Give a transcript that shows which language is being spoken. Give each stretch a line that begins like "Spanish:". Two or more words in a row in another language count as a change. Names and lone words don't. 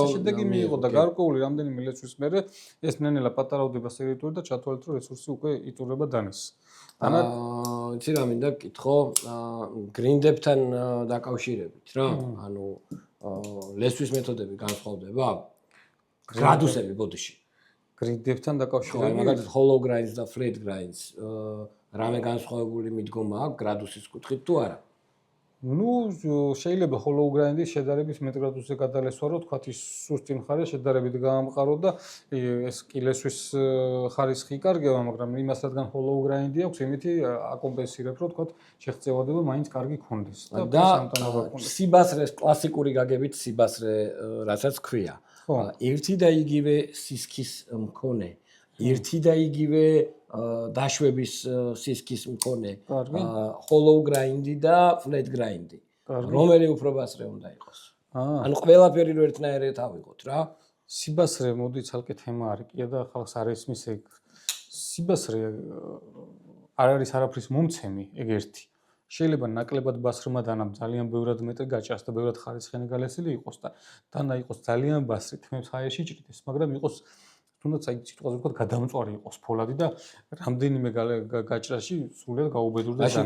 Georgian: შედეგი მიიღო და გარკვეული რამდენიმე ლესვის მერე ეს ნენელა პატარავდება სერიატორი და ჩათვალეთ რომ რესურსი უკვე იტურება დანეს. იცი რა მინდა გითხო, გრინდებთან დაკავშირებით რა, ანუ ლესვის მეთოდები განსხვავდება? გრადუსები ბოდიში. გრინდებთან დაკავშირებით. მაგალითად
English: hollow grinds
Georgian: და
English: flat grinds
Georgian: რამე განსხვავებული მიდგომა აქვს გრადუსის კუთხით თუ არა? ნუ შეიძლება
English: hollow grind-
Georgian: ის შედარებით მეტ გრადუსზე გადალესვა რომ თქვათ ის სუსტი მხარე შედარებით გაამყარო და ეს კი ლესვის ხარისხი კარგება, მაგრამ იმას რადგან
English: hollow grind-
Georgian: ი აქვს, იმითი აკომპენსირებ რომ თქვათ შეღწევადება მაინც კარგი გქონდეს და სიბასრეს კლასიკური გაგებით სიბასრე რასაც ქვია. ერთი და იგივე სისქის მქონე, ერთი და იგივე დაშვების სისქის მქონე,
English: hollow grind-
Georgian: ი და
English: flat grind-
Georgian: ი. რომელი უფრო ბასრე უნდა იყოს? ანუ ყველაფერი რო ერთნაირად ავიღოთ რა. სიბასრე მოდი ცალკე თემა არის, კიდე და ხალხს არ ესმის ეგ. სიბასრე არ არის არაფრის მომცემი, ეგ ერთი. შეიძლება ნაკლებად ბასრმა დანამ ძალიან ბევრად მეტი გაჭას და ბევრად ხარისხიანი გალესილი იყოს და დანა იყოს ძალიან ბასრი, თმებს ჰაერში ჭრიდეს, მაგრამ იყოს თუნდაც აი სიტყვაზე ვთქვათ გადამწვარი იყოს ფოლადი და რამდენიმე გაჭრაში სულად გაუბედურდეს დანა.